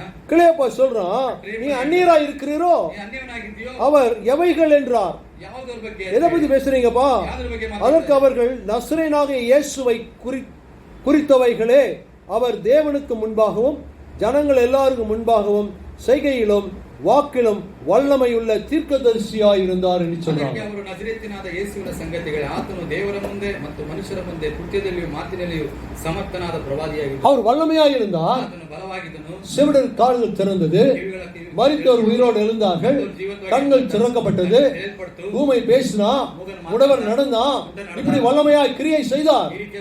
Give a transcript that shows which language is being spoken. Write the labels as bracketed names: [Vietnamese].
[Tamil] கிளியோப்பா சொல்றான், நீ அந்நியரா இருக்கிறீரோ, அவர் எவைகள் என்றார். எதை பத்தி பேசுறீங்கப்பா? அதற்கு அவர்கள் நசரேயனாக இயேசுவை குறித்தவைகளே, அவர் தேவனுக்கு முன்பாகவும் ஜனங்கள் எல்லாருக்கும் முன்பாகவும் செய்கையிலும் வாக்கிலும் வல்லமையுள்ள தீர்க்கதரிசியாய் இருந்தார் என்று சொல்றாங்க. [Kannada] ಅವರು ನಜರೇತಿನಾದ ಯೇಸುವಿನ ಸಂಗತಿಗಳು ಆತನು ದೇವರ ಮುಂದೆ ಮತ್ತು ಮನುಷ್ಯರ ಮುಂದೆ ಕೃತ್ಯದಲ್ಲಿಯೂ ಮಾತಿನಲ್ಲಿಯೂ ಸಮರ್ಥನಾದ ಪ್ರವಾದಿಯಾಗಿದ್ದರು. [Tamil] அவர் வல்லமையாய் இருந்தார். [Kannada] ಆತನು ಬಲವಾಗಿದ್ದನು. [Tamil] செவிடர் காதுகள் திறந்தது, மரித்தோர் உயிரோடு எழுந்தார்கள், கண்கள் திறக்கப்பட்டது, ஊமை பேசினா, முடவர் நடந்தா, இப்படி வல்லமையாய் கிரியை செய்தார்.